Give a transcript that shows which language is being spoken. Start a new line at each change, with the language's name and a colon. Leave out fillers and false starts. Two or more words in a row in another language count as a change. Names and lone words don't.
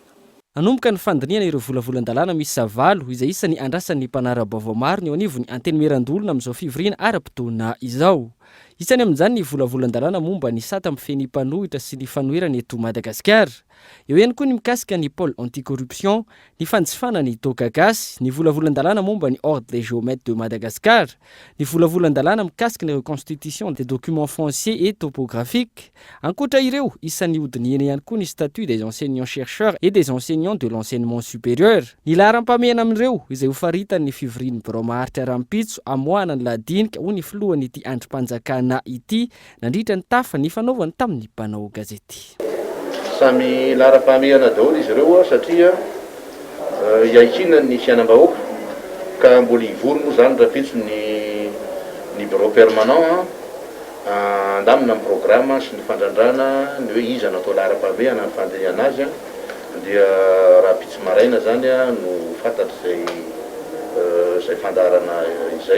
Malagasy: Nanomboka ny fandiniana ireo volavolan-dalàna miisa 8 izay isan'ny andrasan'ny mpanara-baovao maro ny eo anivony anteny miran-dolona amin'izao fivoriana ara-potoana izao. Isany amin'izany ny volavolan-dalàna momba ny sata amin'ny feny mpanohitra sy ny fanoherana eto Madagasikara. Eo ihany koa ny mikasika ny
French: pôle anti-corruption,
Malagasy: ny fanjifana ny toka gasy, ny volavolan-dalàna momba ny
French: ordre des géomètres de Madagascar,
Malagasy: ny volavolan-dalàna mikasika ny
French: reconstitution des documents fonciers et topographiques.
Malagasy: Ankoatra ireo, isan'ny hodiniana ihany koa ny
French: statut des enseignants chercheurs et des enseignants de l'enseignement supérieur.
Malagasy: Ny laharam-pahamehana amin'ireo izay hofaritan'ny fivorian'ny Boromaharitra Rampitso amoana ny ladinika ho ny filohan'ny ity androm-panjakana ity nandritra ny tafa ny fanaovany tamin'ny mpanao gazety. Samy laharam-pahamehana daholo izy ireo satria iaikinany ny fiainam-bahoaka ka mbola hivory moa zany Rampitso ny
French: bureau permanent
Malagasy: andamina amin'ny programme sy ny fandrandrana ny hoe iza natao laharam-pahamehana ny fandehana azy dia Rampitso maraina zany no fantatry zay fandarana izay.